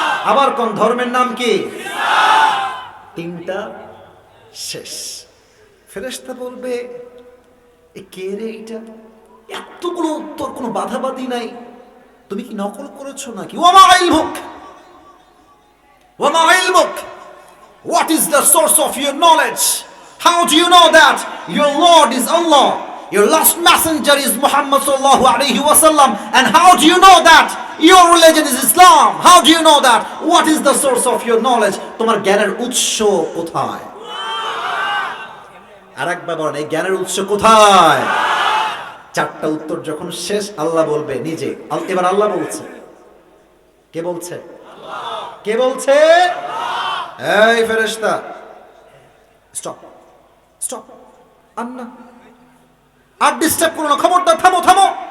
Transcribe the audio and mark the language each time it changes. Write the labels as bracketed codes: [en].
[bn] আবার কোন ধর্মের নাম কি? 3টা শেষ। ফেরেশতা বলবে এ কে রে এটা? এতগুলো উত্তর, কোনো বাধাবাধি নাই, তুমি কি নকল করেছো নাকি? [ar] ওয়ামা ইলমুক, ওয়ামা ইলমুক, [en] What is the source of your knowledge? How do you know that your Lord is Allah? Your last messenger is Muhammad sallallahu alaihi wasallam. And how do you know that your religion is Islam? How do you know that? What is the source of your knowledge? [bn] তোমার জ্ঞানের উৎস কোথায়? আরেকবার বলেন, এই জ্ঞানের উৎস কোথায়? 4টা উত্তর যখন শেষ, আল্লাহ বলবে নিজে। এবার আল্লাহ বলছে, কে বলছে? আল্লাহ। কে বলছে? আল্লাহ। এই ফেরেশতা, [en] stop, stop, [bn] আন্না, আর ডিস্টার্ব করো না, খবরদার, থামো, থামো।